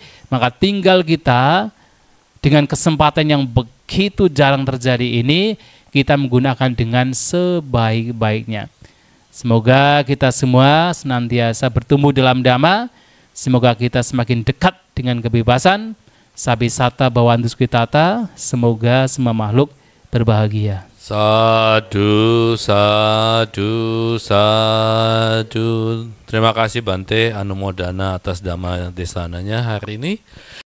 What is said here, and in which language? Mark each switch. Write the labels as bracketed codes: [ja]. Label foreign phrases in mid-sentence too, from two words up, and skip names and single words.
[id] Maka tinggal kita dengan kesempatan yang begitu jarang terjadi ini, kita menggunakan dengan sebaik-baiknya. Semoga kita semua senantiasa bertumbuh dalam Dhamma. Semoga kita semakin dekat dengan kebebasan. [pi] Sabi sata bawantu sukitata. [id] Semoga semua makhluk berbahagia. [pi] Sadu, sadu, sadu. [id] Terima kasih Bante Anumodana atas Dhamma Desananya hari ini.